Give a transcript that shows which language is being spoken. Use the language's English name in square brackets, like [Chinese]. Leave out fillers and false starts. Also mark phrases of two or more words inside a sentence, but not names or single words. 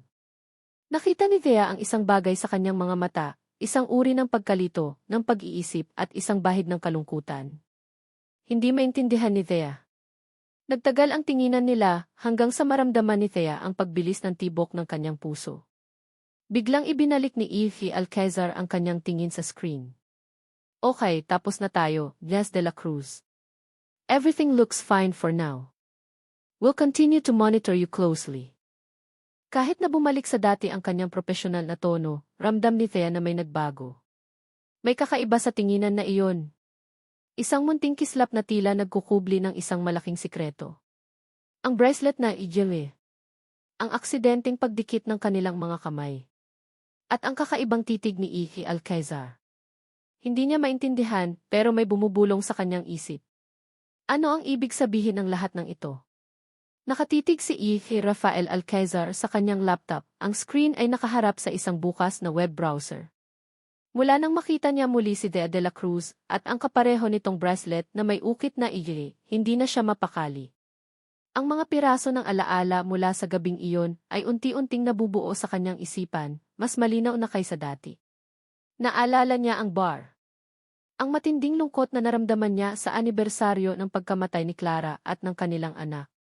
[Filipino] Nakita ni Thea ang isang bagay sa kanyang mga mata, isang uri ng pagkalito, ng pag-iisip at isang bahid ng kalungkutan. Hindi maintindihan ni Thea. Nagtagal ang tinginan nila hanggang sa maramdaman ni Thea ang pagbilis ng tibok ng kanyang puso. Biglang ibinalik ni Iki Alcazar ang kanyang tingin sa screen. Okay, tapos na tayo, Diaz de la Cruz. [English] Everything looks fine for now. We'll continue to monitor you closely. [Filipino] Kahit na bumalik sa dati ang kanyang profesional na tono, ramdam ni Thea na may nagbago. May kakaiba sa tinginan na iyon. Isang munting kislap na tila nagkukubli ng isang malaking sikreto. Ang bracelet na ijili. Ang aksidenteng pagdikit ng kanilang mga kamay. At ang kakaibang titig ni Iki Alcazar. Hindi niya maintindihan pero may bumubulong sa kanyang isip. Ano ang ibig sabihin ng lahat ng ito? Nakatitig si Iki Rafael Alcazar sa kanyang laptop. Ang screen ay nakaharap sa isang bukas na web browser. Mula nang makita niya muli si Thea de la Cruz at ang kapareho nitong bracelet na may ukit na ijili, hindi na siya mapakali. Ang mga piraso ng alaala mula sa gabing iyon ay unti-unting nabubuo sa kanyang isipan, mas malinaw na kaysa dati. Naalala niya ang bar. Ang matinding lungkot na naramdaman niya sa anibersaryo ng pagkamatay ni Clara at ng kanilang anak.